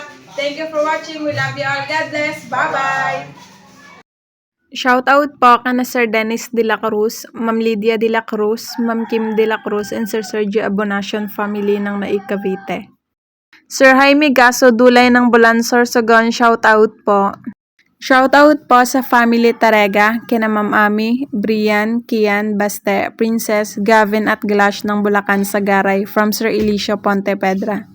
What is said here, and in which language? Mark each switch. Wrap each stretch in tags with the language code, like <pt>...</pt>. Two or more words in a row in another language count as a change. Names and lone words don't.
<en>Thank you for watching. We love you all. God bless. Bye-bye!</en> <tl>Shoutout po kana Sir Dennis de la Cruz, Ma'am Lydia de la Cruz, Ma'am Kim de la Cruz, and Sir Sergio Abonacion family ng Naik Cavite. Sir Jaime Gaso Dulay ng Bulansor, Sogon, shoutout po. Shoutout po sa family Tarega, kina Ma'am Ami, Brian, Kian, Baste, Princess, Gavin at Glash ng Bulacan, Sagaray from Sir Elisio Pontepedra.</tl>